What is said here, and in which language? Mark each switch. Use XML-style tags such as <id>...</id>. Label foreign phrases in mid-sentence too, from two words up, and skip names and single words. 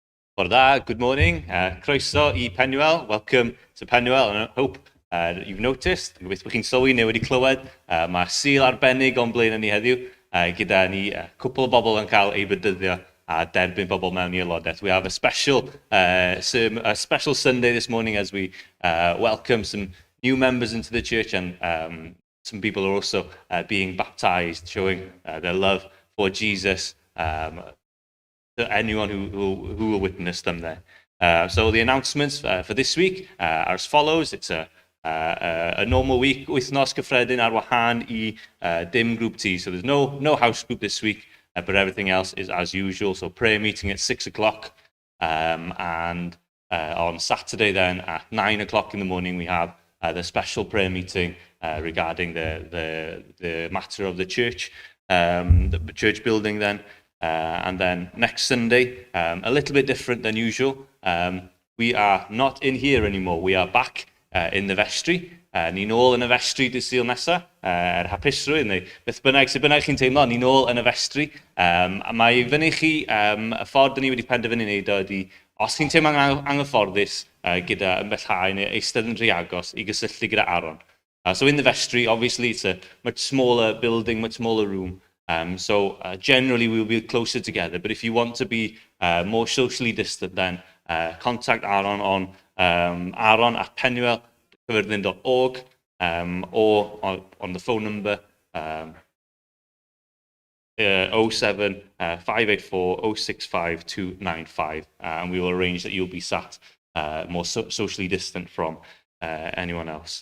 <cy>Bore da,</cy> <en>good morning.</en> <cy>Croeso I Penuel.</cy> <en>Welcome to Penuel, and I hope that you've noticed,</en> <cy>gobeithio bod chi'n sylwi neu wedi clywed, mae sil arbennig o'n blaen ni heddiw, gyda ni cwpl o bobl yn cael ei bedyddio a derbyn bobl mewn i aelodaeth.</cy> <en>We have a special Sunday this morning as we welcome some new members into the church, and some people are also being baptized, showing their love for Jesus. To anyone who will witness them there. So the announcements for this week are as follows. It's a normal week,</en> <cy>wythnos gyffredin ar wahân I dim</cy> <en>group tea. So there's no house group this week, but everything else is as usual. So prayer meeting at 6 o'clock, and on Saturday then at 9 o'clock in the morning we have the special prayer meeting regarding the matter of the church, the church building then. And then next Sunday, a little bit different than usual. We are not in here anymore. We are back in the vestry.</en> <cy>Ni nôl yn y vestry dy Sul nesa, hapusrwydd neu beth bynnag sydd bynnag chi'n teimlo, ni nôl yn y vestry. Mae fyny chi, y ffordd ni wedi penderfynu wneud ydy, os chi'n teimlo anghyfforddus gyda ymbellhau neu eistedd yn rhy agos I gysylltu gyda Aaron.</cy> <en>So in the vestry, obviously it's a much smaller building, much smaller room. So generally we'll be closer together, but if you want to be more socially distant, then contact Aaron on aaron@penuel.org, or on the phone number 07 584 065 295, and we will arrange that you'll be sat more socially distant from anyone else.</en>